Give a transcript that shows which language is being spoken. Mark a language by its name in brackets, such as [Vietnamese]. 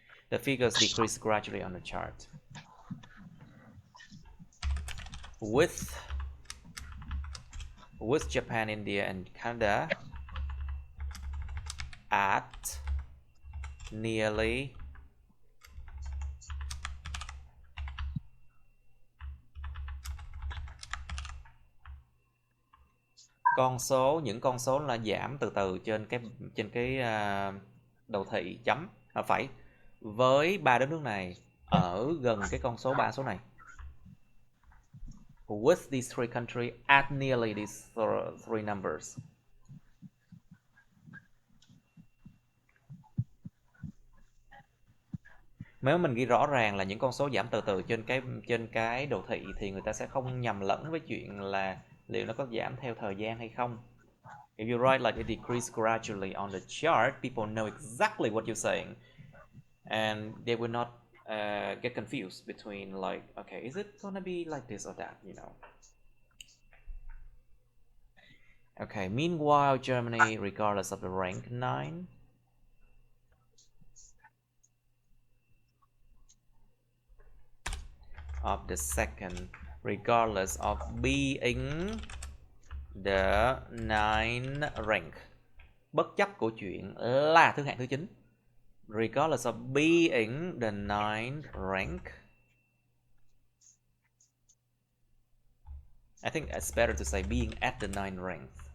[English] The figures decrease gradually on the chart. With Japan, India, and Canada at nearly [Vietnamese] những con số là giảm từ từ trên cái đầu thị chấm phẩy với 3 đất nước này ở gần cái con số 3 số này. [English] With these three countries at nearly these three numbers. [Vietnamese] Nếu mình ghi rõ ràng là những con số giảm từ từ trên cái đồ thị thì người ta sẽ không nhầm lẫn với chuyện là liệu nó có giảm theo thời gian hay không. [English] If you write like it decreased gradually on the chart, people know exactly what you're saying, and they will not get confused between like, okay, is it gonna be like this or that, you know? Okay, meanwhile, Germany, regardless of the rank 9, of the second, regardless of being the 9 rank, [Vietnamese] bất chấp của chuyện là thứ hạng thứ 9, [English] regardless of being the 9th rank. I think it's better to say being at the 9th rank.